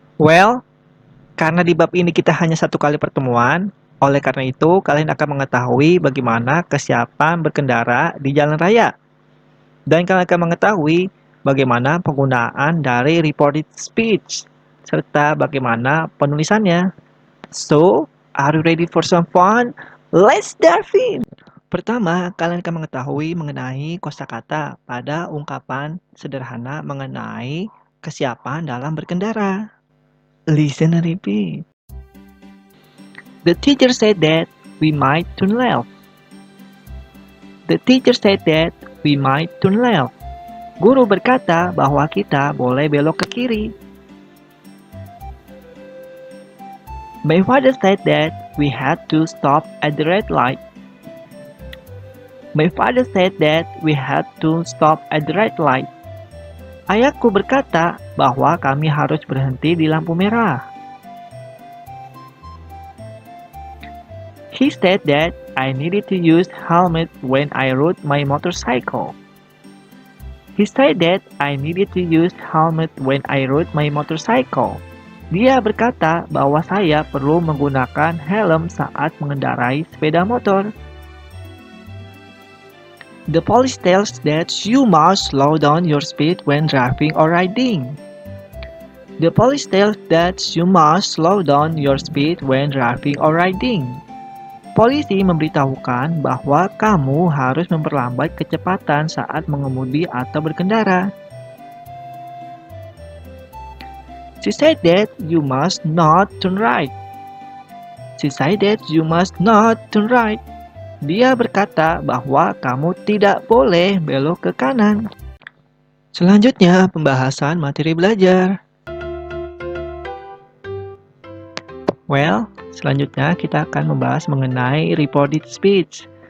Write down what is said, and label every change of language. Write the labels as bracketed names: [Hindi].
[Indonesian] Well, karena di bab ini kita hanya satu kali pertemuan, oleh karena itu kalian akan mengetahui bagaimana kesiapan berkendara di jalan raya. Dan kalian akan mengetahui bagaimana penggunaan dari reported speech, serta bagaimana penulisannya. [English] So, are you ready for some fun? Let's dive in! [Indonesian] Pertama, kalian akan mengetahui mengenai kosakata pada ungkapan sederhana mengenai kesiapan dalam berkendara. [English] Listen and repeat. The teacher said that we might turn left. The teacher said that we might turn left. [Indonesian] Guru berkata bahwa kita boleh belok ke kiri. [English] My father said that we had to stop at the red light. My father said that we had to stop at the red light. [Indonesian] Ayahku berkata bahwa kami harus berhenti di lampu merah. [English] He said that I needed to use helmet when I rode my motorcycle. He said that I needed to use helmet when I rode my motorcycle. [Indonesian] Dia berkata bahwa saya perlu menggunakan helm saat mengendarai sepeda motor. [English] The police tells that you must slow down your speed when driving or riding. The police tells that you must slow down your speed when driving or riding. [Indonesian] Polisi memberitahukan bahwa kamu harus memperlambat kecepatan saat mengemudi atau berkendara. [English] She said that you must not turn right. She said that you must not turn right. [Indonesian] Dia berkata bahwa kamu tidak boleh belok ke kanan. Selanjutnya, pembahasan materi belajar. Well, selanjutnya kita akan membahas mengenai reported speech.